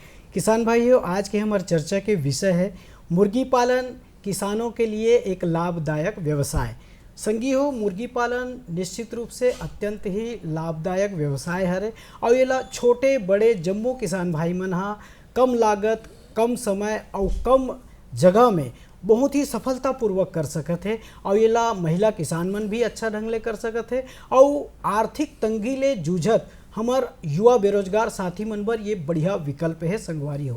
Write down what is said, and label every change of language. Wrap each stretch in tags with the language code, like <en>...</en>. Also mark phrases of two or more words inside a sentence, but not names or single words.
<hne>किसान भाइयों, आज के हमारे चर्चा के विषय है मुर्गी पालन किसानों के लिए एक लाभदायक व्यवसाय। संगी हो, मुर्गी पालन निश्चित रूप से अत्यंत ही लाभदायक व्यवसाय है और ये ला छोटे बड़े जम्मो किसान भाई मन हाँ कम लागत, कम समय और कम जगह में बहुत ही सफलतापूर्वक कर सकत है और ये ला महिला किसान मन भी अच्छा ढंग ले कर सकत है और आर्थिक तंगी ले जूझत हमार युवा बेरोजगार साथी मन बर ये बढ़िया विकल्प है संगवारी हो।</hne>